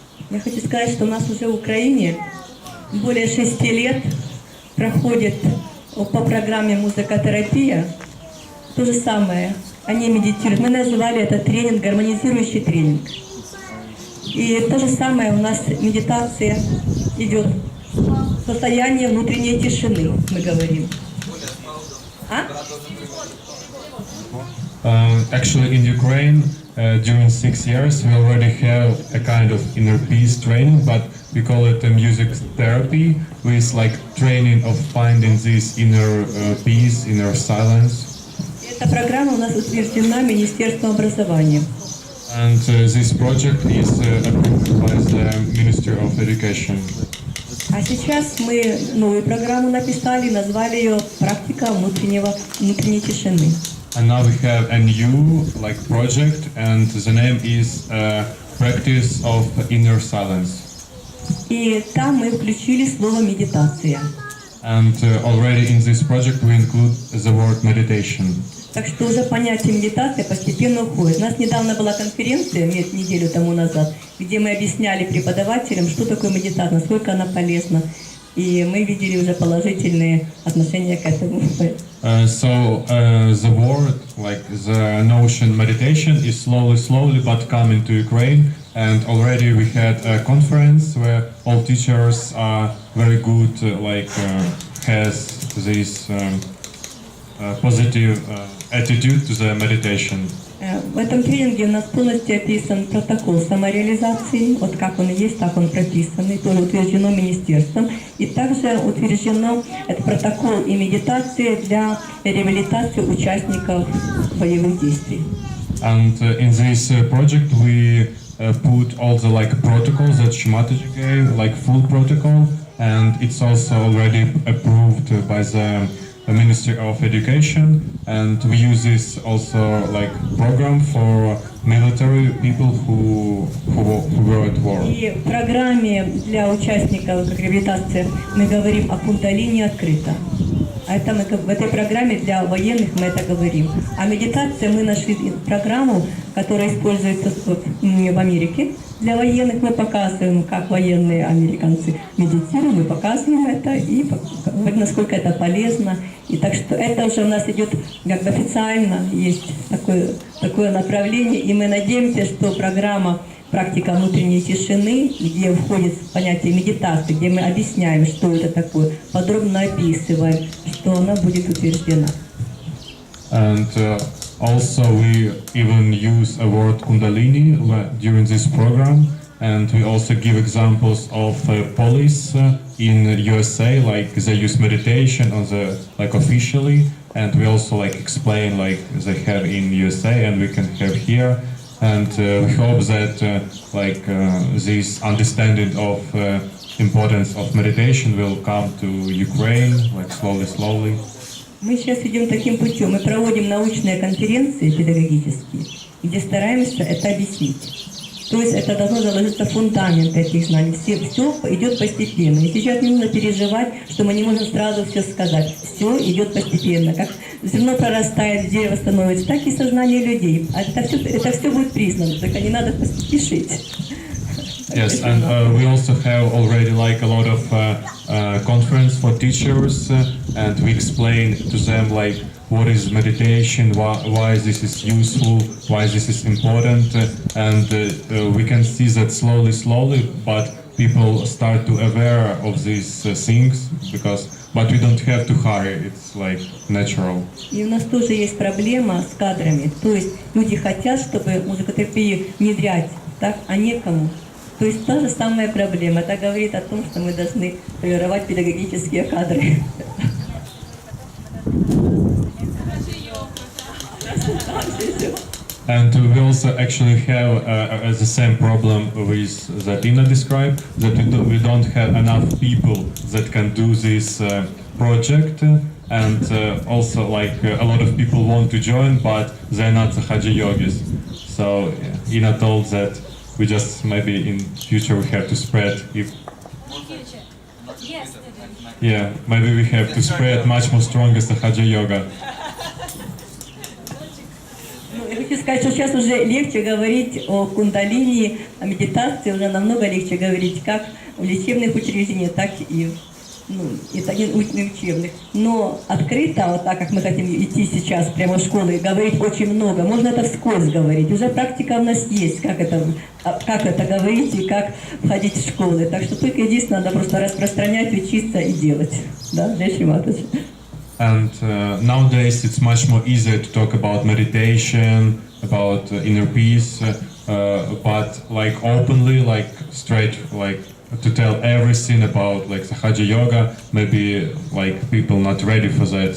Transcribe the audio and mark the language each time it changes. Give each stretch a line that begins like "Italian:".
Russian: Я хочу сказать, что у нас уже в Украине более 6 лет проходит по программе музыкотерапия. То же самое. Они медитируют. Мы называли это тренинг, гармонизирующий тренинг. И то же самое у нас медитация идет. Состояние внутренней тишины, мы говорим.
English: Actually, in Ukraine, during 6 years, we already have a kind of inner peace training, but we call it music therapy, with like training of finding this inner peace, inner silence.
Russian: Эта программа у нас утверждена Министерством образования.
English: And this project is approved by the Ministry of Education.
Russian: А сейчас мы новую программу написали, назвали ее «Практика внутренней тишины».
English: And now we have a new project, and the name is Practice of Inner Silence.
Russian: И там мы включили слово «медитация».
English: And already in this project we include the word meditation.
Russian: Так что уже понятие медитации постепенно уходит. У нас недавно была конференция, неделю тому назад, где мы объясняли преподавателям, что такое медитация, насколько она полезна. И мы видели уже положительные отношения к этому.
English: So the word, the notion meditation is slowly but coming to Ukraine, and already we had a conference where all teachers are very good, has this positive attitude to the meditation.
Russian: В этом тренинге у нас полностью описан протокол самореализации, вот как он есть, так он прописан, и тоже утверждено министерством. И также утверждено этот протокол и медитация для реабилитации участников боевых действий.
English: And in this project we put all the protocols that Shimataji gave, full protocol, and it's also already approved by the Ministry of Education, and we use this also program for military people who were at war.
Russian: И в программе для участников реабилитации мы говорим о кундалини открыто. А это в этой программе для военных мы это говорим. А медитация мы нашли программу, которая используется в Америке. Для военных мы показываем, как военные американцы медитируют, мы показываем это и насколько это полезно. И так что это уже у нас идет как бы официально, есть такое направление, и мы надеемся, что программа «Практика внутренней тишины», где входит понятие медитации, где мы объясняем, что это такое, подробно описываем, что она будет утверждена.
English: And also we even use a word Kundalini during this program, and we also give examples of police in USA, they use meditation on the officially, and we also like explain like they have in USA and we can have here, and we hope that this understanding of importance of meditation will come to Ukraine like slowly.
Russian: Мы сейчас идем таким путем. Мы проводим научные конференции педагогические, где стараемся это объяснить. То есть это должно заложиться в фундамент этих знаний. Все идет постепенно. И сейчас не нужно переживать, что мы не можем сразу все сказать. Все идет постепенно. Как зерно прорастает, дерево становится, так и сознание людей. А это все будет признано, только не надо спешить.
English: Yes, and we also have already like a lot of conference for teachers, and we explain to them like what is meditation, why this is useful, why this is important, and we can see that slowly, but people start to aware of these things but we don't have to hurry. It's like natural.
Russian: И у нас тоже есть проблема с кадрами. То есть люди хотят, чтобы музыкотерапию внедрять, так, а некому. То есть та же самая проблема. Это говорит о том, что мы должны формировать педагогические кадры.
English: And we also actually have the same problem with that Ina described, that we don't have enough people that can do this project, and also like a lot of people want to join, but they're not the Haja Yogis. So Ina told that we just maybe in future we have to spread maybe we have to spread much more stronger the Haja Yoga.
Russian: Я хочу сказать, что сейчас уже легче говорить о кундалини, о медитации, уже намного легче говорить как в лечебных учреждениях, так и не учебных. Но открыто, вот так как мы хотим идти сейчас прямо в школы, говорить очень много, можно это вскользь говорить. Уже практика у нас есть, как это говорить и как входить в школы. Так что только единственное, надо просто распространять, учиться и делать. Да, Джай Матаджи.
English: And nowadays it's much more easier to talk about meditation, about inner peace, but like openly, like straight, like to tell everything about like the Haja Yoga, maybe like people not ready for that.